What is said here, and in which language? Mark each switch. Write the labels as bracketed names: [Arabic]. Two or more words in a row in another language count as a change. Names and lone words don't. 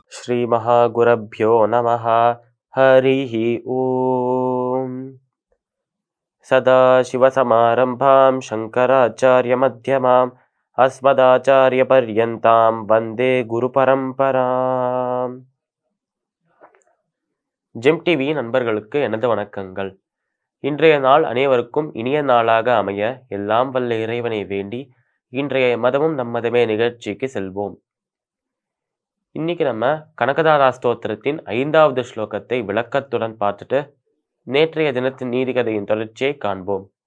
[Sanskrit] श्रीमहागुरभ्यो नमः। हरिः ॐ। सदाशिवसमारम्भां शङ्कराचार्यमध्यमाम् अस्मदाचार्यपर्यन्तां वन्दे குருபரம்பராம். [Tamil] ஜெம் டிவி நண்பர்களுக்கு எனது வணக்கங்கள். இன்றைய நாள் அனைவருக்கும் இனிய நாளாக அமைய எல்லாம் வல்ல இறைவனை வேண்டி இன்றைய மதமும் நம்மதமே நிகழ்ச்சிக்கு செல்வோம். இன்னைக்கு நம்ம கனகதாரா ஸ்தோத்திரத்தின் 5வது ஸ்லோகத்தை விளக்கத்துடன் பார்த்துட்டு நேற்றைய தினத்தின் நீதிகதையின் தொடர்ச்சியை காண்போம்.